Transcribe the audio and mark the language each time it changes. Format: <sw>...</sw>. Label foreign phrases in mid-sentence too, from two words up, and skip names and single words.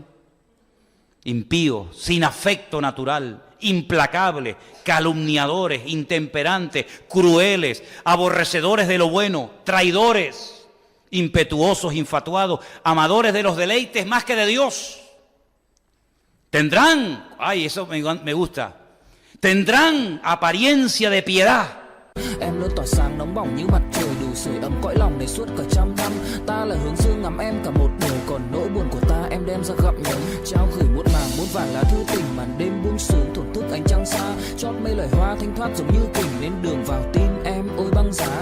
<es>Impíos, sin afecto natural, implacables, calumniadores, intemperantes, crueles, aborrecedores de lo bueno, traidores, impetuosos, infatuados, amadores de los deleites más que de Dios. Tendrán, eso me gusta, tendrán apariencia de piedad.</es> <vi>Em luôn tỏa sáng nóng bỏng như mặt trời đủ sưởi ấm cõi lòng này suốt cả trăm năm. Ta là hướng dương ngắm em cả một đời, còn nỗi buồn của ta em đem ra gặm nhấm. Trao gửi muôn màng muôn vàn lá thư tình, màn đêm buông xuống thổn thức ánh trăng xa. Chót mây lời hoa thanh thoát giống như kình, lên đường vào tim em ôi băng giá.</vi>